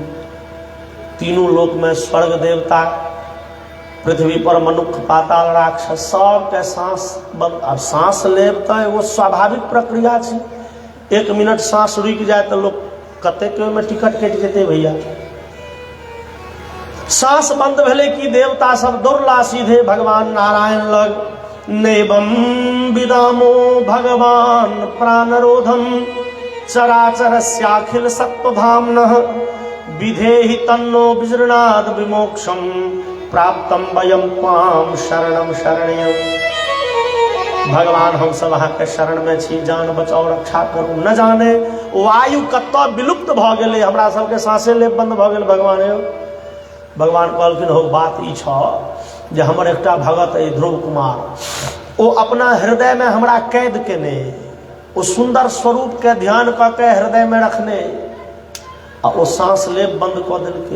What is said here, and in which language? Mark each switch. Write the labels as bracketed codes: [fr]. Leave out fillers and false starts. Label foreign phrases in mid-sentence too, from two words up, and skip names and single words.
[mai] तीनों लोक में स्वर्ग देवता, पृथ्वी पर मनुष्य, पाताल राक्षस, सब के सांस बंद। अब सांस लेब तो एगो स्वाभाविक प्रक्रिया छै, 1 मिनट सांस रुक जाए तो लोग कते के में टिकट कटि जेतै भैया। सांस बंद भेले कि देवता सब दौड़ला सीधे भगवान नारायण लग। [sa] नैवं विदामो भगवान प्राणरोधम चराचरस्याखिल सत्वधाम्नः विधेहि तन्नो विजृणाद विमोक्षम प्राप्तम वयम त्वाम शरणम शरण्यम। [mai] भगवान हम सब अहाँ के शरण में छी, जान बचाओ रक्षा करू। न जाने वायु कतऽ विलुप्त भ गेलै, हमरा सबके सांसे लेब बंद भ गेल। भगवान कहलखिन हो बात ई छ जे हमर एकटा भगत अइ ध्रुव कुमार, ओ अपना हृदय में हमरा कैद केने, ओ सुंदर स्वरूप के ध्यान क के हृदय में रखने, आ ओ सांस लेब बंद क देलकै।